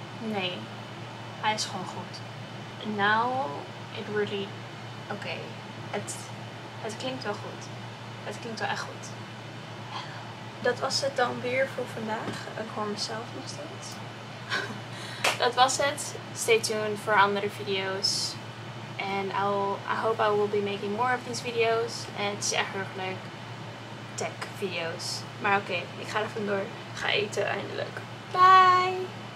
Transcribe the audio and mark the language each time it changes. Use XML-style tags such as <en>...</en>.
<nl>Nee. Hij is gewoon goed.</nl> <en>Now, it really...</en> <nl>Oké. Het klinkt wel goed. Het klinkt wel echt goed. Dat was het dan weer voor vandaag. Ik hoor mezelf nog steeds. Dat was het.</nl> <en>Stay tuned</en> <nl>voor andere video's.</nl> <en>And I hope I will be making more of these videos.</en> <nl>En het is echt erg leuk. Tech video's. Maar oké, ik ga er vandoor. Ik ga eten eindelijk. Bye!</nl>